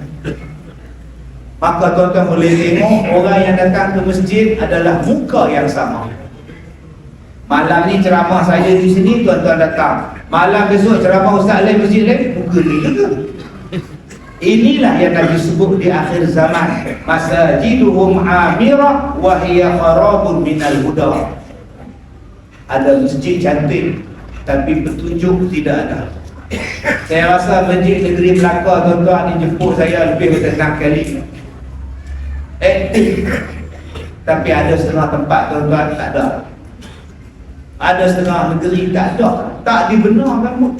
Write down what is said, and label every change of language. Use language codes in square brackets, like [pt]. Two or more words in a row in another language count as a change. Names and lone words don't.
[ms] Maka tuan-tuan boleh tengok orang yang datang ke masjid adalah muka yang sama. Malam ni ceramah saya di sini, tuan-tuan datang. Malam besok ceramah Ustaz lain, masjid lain, muka ni juga. Inilah yang Nabi sebut di akhir zaman, [ar] مساجدهم عامرة وهي خراب من الهدى. [ms] Ada masjid cantik tapi petunjuk tidak ada. Saya rasa masjid negeri Melaka tuan-tuan ni jemput saya lebih dari 6 kali. Aktif. Tapi ada setengah tempat tuan-tuan tak ada. Ada setengah negeri tak ada, tak dibenarkan pun.